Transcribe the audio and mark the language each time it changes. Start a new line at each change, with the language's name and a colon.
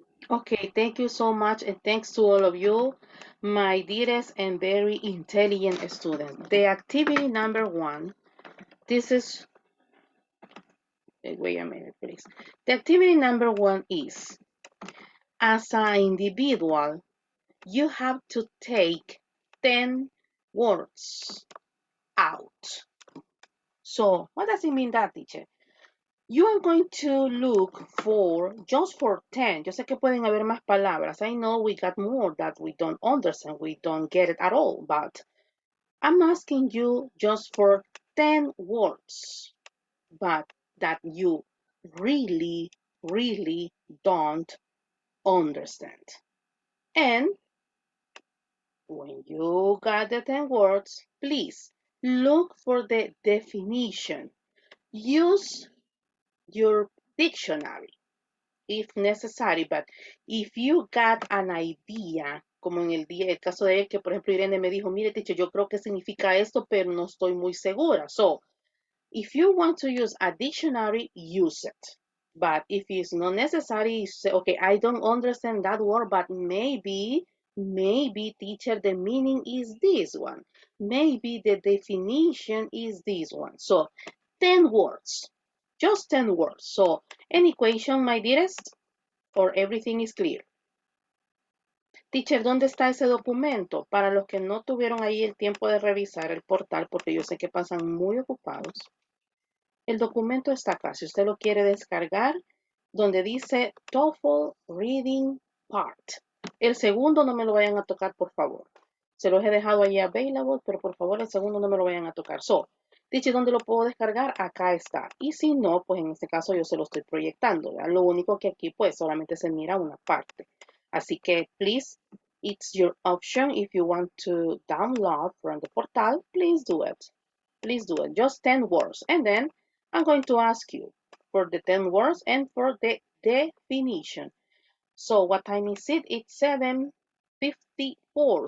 English: Okay, thank you so much, and thanks to all of you, my dearest and very intelligent students. The activity number 1, this is Wait a minute, please. The activity number 1 is, as an individual, you have to take 10 words out. So, what does it mean that, teacher? You are going to look for, just for 10.
Spanish: Yo sé que pueden haber más palabras.
English: I know we got more that we don't understand. We don't get it at all. But I'm asking you just for 10 words, but that you really, really don't understand. And when you got the 10 words, please look for the definition. Use your dictionary if necessary, but if you got an idea,
Spanish: como en el caso de él, que por ejemplo Irene me dijo, mire, teacher, yo creo que significa esto, pero no estoy muy segura.
English: So, if you want to use a dictionary, use it. But if it's not necessary, you say, okay, I don't understand that word, but maybe, teacher, the meaning is this one. Maybe the definition is this one. So, 10 words. Just 10 words. So, any question, my dearest? Or everything is clear?
Spanish: Teacher, ¿dónde está ese documento? Para los que no tuvieron ahí el tiempo de revisar el portal, porque yo sé que pasan muy ocupados. El documento está acá, si usted lo quiere descargar, donde dice Toefl Reading Part. El segundo no me lo vayan a tocar, por favor. Se los he dejado ahí available, pero por favor el segundo no me lo vayan a tocar. So, dice, ¿dónde lo puedo descargar? Acá está. Y si no, pues en este caso yo se lo estoy proyectando. ¿Verdad? Lo único que aquí pues solamente se mira una parte. Así que,
English: please, it's your option. If you want to download from the portal, please do it. Please do it. Just 10 words. And then I'm going to ask you for the 10 words and for the definition. So what time is it? It's 7:54.